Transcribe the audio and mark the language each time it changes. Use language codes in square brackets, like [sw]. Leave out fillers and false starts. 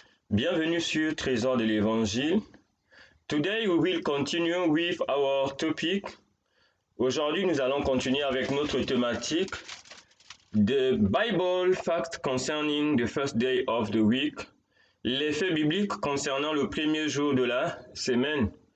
[fr] Bienvenue sur Trésor de l'Évangile. [en] Today we will continue with our topic. [fr] Aujourd'hui, nous allons continuer avec notre thématique, [en] The Bible Facts Concerning the First Day of the Week. [fr] Les faits bibliques concernant le premier jour de la semaine.